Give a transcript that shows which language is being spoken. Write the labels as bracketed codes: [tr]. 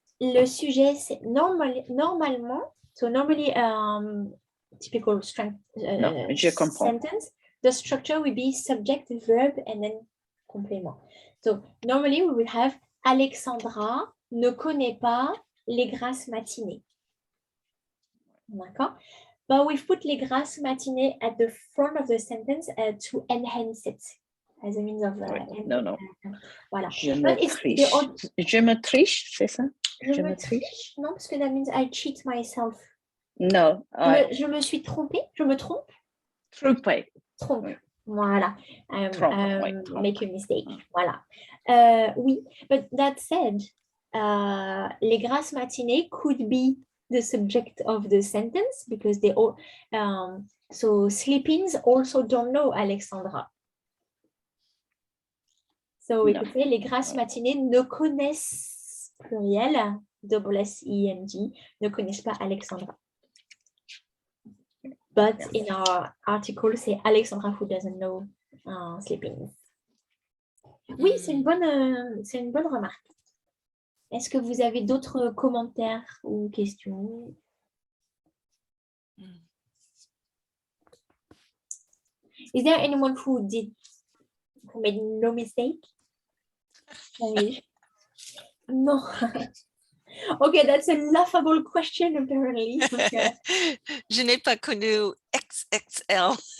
[fr] le sujet, c'est normalement, [en] so normally, typical [fr] Non, je comprends. [en] sentence, the structure will be subject, verb, and then complément. So, normally, we will have Alexandra ne connaît pas les grasses matinées. [fr] D'accord? [en] But we've put les grasses matinées at the front of the sentence to enhance it as a means of... [fr] Non. Voilà. Je me triche, c'est ça? Je me triche? Non, parce que [en] that means I cheat myself. [fr] Non. Je me suis trompée? Je me trompe? Trompé. Trompe. Oui. Voilà. Trompe. [en] Make a mistake. [fr] Voilà. Oui, [en] but that said, les grasses matinées could be the subject of the sentence because they all... so sleep-ins also don't know Alexandra. So we could say [fr] les grasses matinées ne connaissent, pluriel, S-E-N-G, ne connaissent pas Alexandra. [en] But in our article, [fr] c'est [en] Alexandra who doesn't know sleep-ins. [fr] Oui, c'est une bonne remarque. Est-ce que vous avez d'autres commentaires ou questions? [en] Is there anyone who made no mistake? No. Okay, that's a laughable question apparently. [fr] Je n'ai pas connu XXL.